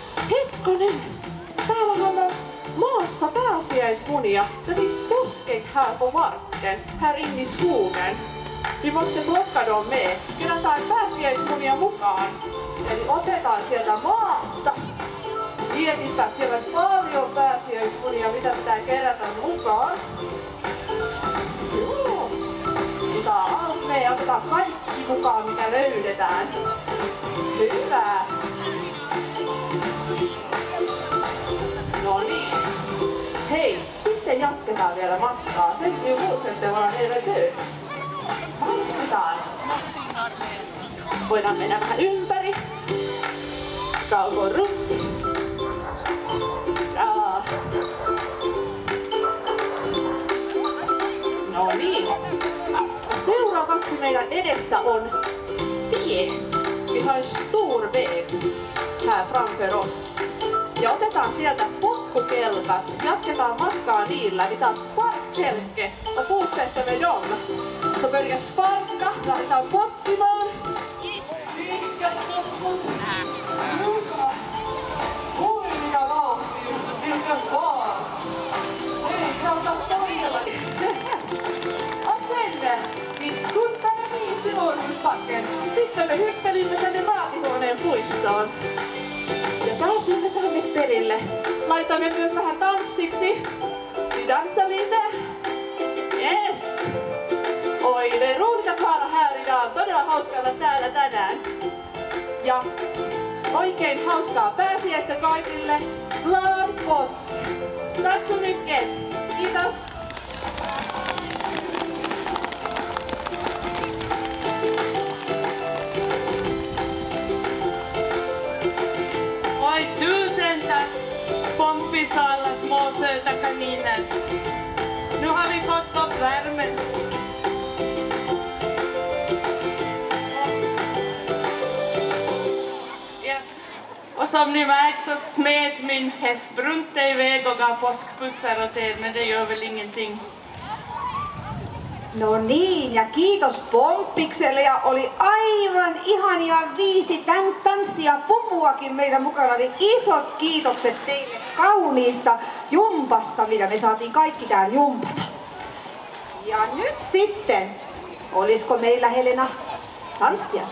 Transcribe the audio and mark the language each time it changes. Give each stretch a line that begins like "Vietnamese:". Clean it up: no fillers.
Finnish: Hetkonen, täällähän on maassa pääsiäismunia.
Swedish: Det finns påskägg här på marken, här inne i skogen. Vi måste plocka dem med.
Finnish: Kerätään pääsiäismunia mukaan. Eli otetaan sieltä maasta. Mietitään, siellä olisi paljon pääsiäismunia, mitä pitää kerätä mukaan. Joo. Otetaan almeen ja otetaan kaikki mukaan, mitä löydetään. Hyvä. No niin. Hei, sitten jatketaan vielä matkaa.
Swedish: Sen fortsätter hela tiden.
Finnish: Tanssitaan. Voidaan mennä vähän ympäri. Kauko runt. No niin. Seuraavaksi meidän edessä on tie.
Swedish: Vi har en stor väg här framför oss.
Finnish: Ja otetaan sieltä potkukelkat. Jatketaan matkaa niillä.
Swedish: Vi tar sparkkälke och fortsätter med dem. Så börjar sparka.
Finnish: Lähdetään potkimaan. Pitkät potkut. Huimia vauhtia. Vilken vaan. Hei, kauta toisella.
Swedish: Och sen vi skuttade hit till Århusbacken.
Finnish: Sitten me hyppelimme tänne Raatihuoneen puistoon. Ja pääsimme tänne perille. Laitamme myös vähän tanssiksi.
Swedish: Vi dansar lite. Yes! Oi, det är roligt att vara här idag.
Finnish: Todella hauskaa olla täällä tänään. Ja oikein hauskaa pääsiäistä kaikille.
Swedish: Glad påsk! Tack så mycket! Kiitos! Oj, tusen tack Pomppis och alla småsöta kaniner. Nu har vi fått upp värmen. Ja. Och som ni märkt så smet min häst Brunte iväg och gav påskpussar åt er, men det gör väl ingenting.
Finnish: No niin, ja kiitos Pomppikselle, ja oli aivan ihania 5 tanssia pupuakin meidän mukana, niin isot kiitokset teille kauniista jumpasta, mitä me saatiin kaikki täällä jumpata. Ja nyt sitten, olisiko meillä Helena tanssia?